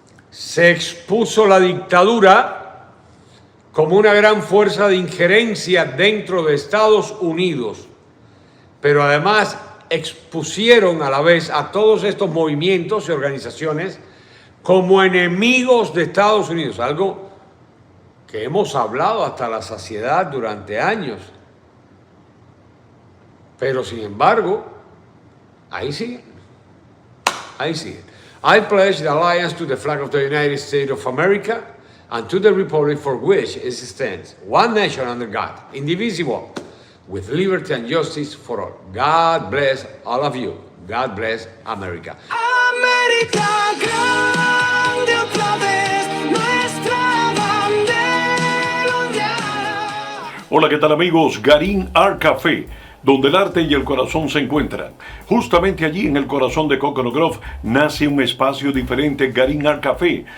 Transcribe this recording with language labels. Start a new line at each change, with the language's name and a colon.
Spanish: Se expuso la dictadura como una gran fuerza de injerencia dentro de Estados Unidos, pero además expusieron a la vez a todos estos movimientos y organizaciones como enemigos de Estados Unidos, algo que hemos hablado hasta la saciedad durante años. Pero sin embargo, ahí siguen. Ahí siguen.
English: I pledge the allegiance to the flag of the United States of America and to the republic for which it stands, one nation under God, indivisible, with liberty and justice for all. God bless all of you. God bless America.
Spanish: América grande otra vez, nuestra bandera ondeará. Hola, ¿qué tal amigos? Garín Art Café, donde el arte y el corazón se encuentran. Justamente allí, en el corazón de Coconut Grove, nace un espacio diferente, Garín Art Café.